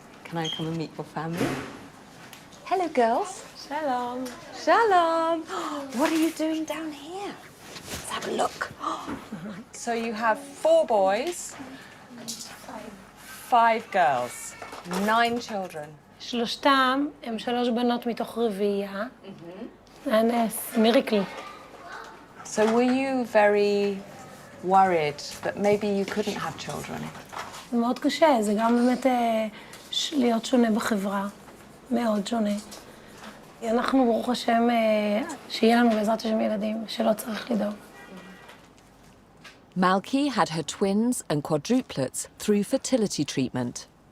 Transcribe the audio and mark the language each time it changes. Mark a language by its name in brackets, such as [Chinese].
[English] Can I come and meet your family? Hello, girls. [Hebrew] Shalom. Shalom. [English] What are you doing down here? Let's have a look. So you have 4 boys, 5 girls, 9 children. [Hebrew] שלושתם הם 3 בנות מתוך רביעייה. זה נס, מיריקל. [English] So were you very worried that maybe you couldn't have children? [Hebrew] זה מאוד קשה, זה גם באמת להיות שונה בחברה, מאוד שונה. אנחנו, ברוך השם, שיהיה לנו בעזרת השם ילדים, שלא צריך לדאוג. [English] Malki had her twins and quadruplets through fertility treatment.